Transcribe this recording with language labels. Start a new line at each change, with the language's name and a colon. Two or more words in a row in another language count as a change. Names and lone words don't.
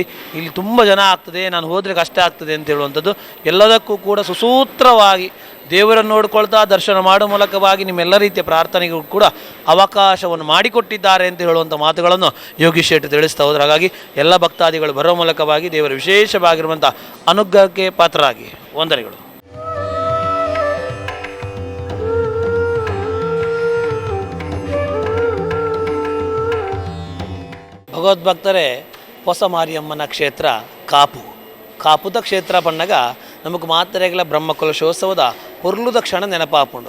Kannada: ಇಲ್ಲಿ ತುಂಬ ಜನ ಆಗ್ತದೆ, ನಾನು ಹೋದರೆ ಕಷ್ಟ ಆಗ್ತದೆ ಅಂತ ಹೇಳುವಂಥದ್ದು ಎಲ್ಲದಕ್ಕೂ ಕೂಡ ಸುಸೂತ್ರವಾಗಿ ದೇವರನ್ನು ನೋಡ್ಕೊಳ್ತಾ ದರ್ಶನ ಮಾಡುವ ಮೂಲಕವಾಗಿ ನಿಮ್ಮೆಲ್ಲ ರೀತಿಯ ಪ್ರಾರ್ಥನೆಗೂ ಕೂಡ ಅವಕಾಶವನ್ನು ಮಾಡಿಕೊಟ್ಟಿದ್ದಾರೆ ಅಂತ ಹೇಳುವಂಥ ಮಾತುಗಳನ್ನು ಯೋಗೀಶ್ ಶೆಟ್ಟಿ ತಿಳಿಸ್ತಾ ಹೋದ್ರು. ಹಾಗಾಗಿ ಎಲ್ಲ ಭಕ್ತಾದಿಗಳು ಬರೋ ಮೂಲಕವಾಗಿ ದೇವರ ವಿಶೇಷವಾಗಿರುವಂಥ ಅನುಗ್ರಹಕ್ಕೆ ಪಾತ್ರರಾಗಿ ವಂದನೆಗಳು.
Tulu: ಭಗವದ್ಭಕ್ತರೇ, ಹೊಸ ಮಾರಿಯಮ್ಮನ ಕ್ಷೇತ್ರ ಕಾಪುದ ಕ್ಷೇತ್ರ ಪಣ್ಣಗ ನಮಗೆ ಮಾತ್ರೆಗಳ ಬ್ರಹ್ಮಕಲಶೋತ್ಸವದ ಪೊರ್ಲುದ ಕ್ಷಣ ನೆನಪಾಪುಂಡು.